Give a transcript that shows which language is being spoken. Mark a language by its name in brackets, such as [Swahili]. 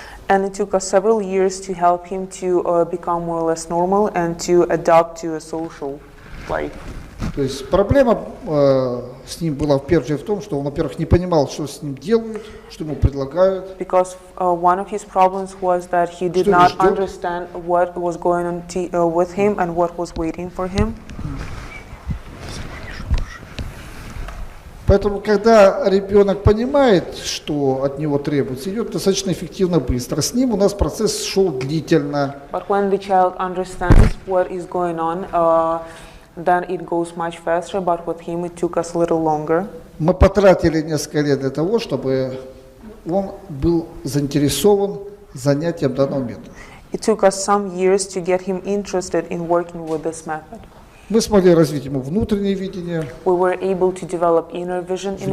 [English] And it took us several years to help him to become more or less normal and to adapt to a social life. [Russian] То есть проблема с ним была в первую очередь в том, что он, во-первых, не понимал, что с ним делают, что ему предлагают. [English] Because one of his problems was that he did not understand what was going on with him and what was waiting for him. [Russian] Поэтому, когда ребенок понимает, что от него требуется, идет достаточно эффективно быстро. С ним у нас процесс шел длительно. [English] But when the child understands what is going on, then it goes much faster. But with him, it took us a little longer. [Russian] Мы потратили несколько лет для того, чтобы он был заинтересован занятием данного метода. [English] It took us some years to get him interested in working with this method. [Russian] Мы смогли развить ему внутреннее видение, [English] We were able to develop inner vision in him,